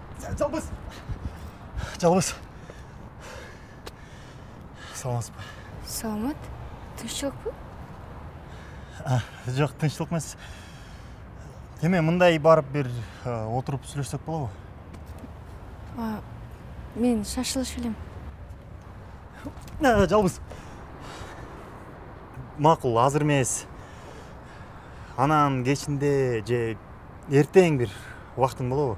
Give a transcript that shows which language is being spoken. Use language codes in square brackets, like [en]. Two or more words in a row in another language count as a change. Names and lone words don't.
[ky] Жалбыз. Жалбыз. Саламатсыз ба? Саламат. Тынччылык бу? Жоқ, тынччылык эмес. Деме, мындай барып бир отуруп сүйлөшсөк болобу? Мен шашылыш элем. Жалбыз. Макул, азыр эмес. Анан кечинде же эртең бир убактың болобу?